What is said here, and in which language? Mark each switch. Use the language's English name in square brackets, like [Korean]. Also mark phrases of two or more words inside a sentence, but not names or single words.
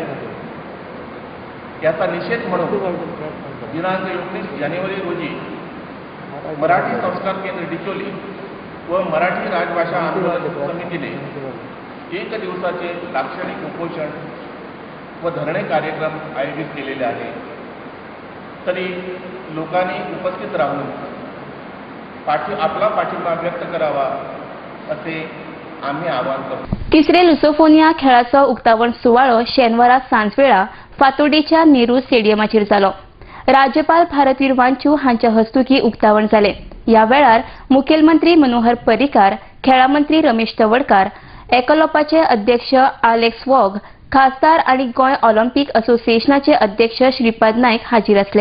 [Marathi] याचा निषेध म्हणून दिनांक 19 जानेवारी रोजी मराठी संस्कार केंद्र डिचोली व मराठी राजभाषा आंदोलन समितीने 1 दिवसाचे लाक्षणिक उपोषण व धरणे कार्यक्रम आयोजित केलेले आहे. तरी लोकांनी उपस्थित राहून आपला पाठिंबा व्यक्त करावा असे आम्ही आवाहन करतो. [Konkani] तिसरे लुसोफोनिया खेळाचो उक्तावण सुवाळो शेनवारा सांजवेळा फातोर्डेच्या नेहरू स्टेडियमाचेर जालो. राज्यपाल भारतवीर वांचू हांच्या हस्तुकी उक्तावण जाले. ह्या वेळार मुखेलमंत्री मनोहर पर्रीकार, खेळा मंत्री रमेश तवडकार, एकलोपाचे अध्यक्ष आलेक्स वॉग, खासदार आणि गोंय ऑलिंपिक असोसिएशनाचे अध्यक्ष श्रीपाद नायक हाजीर आसले.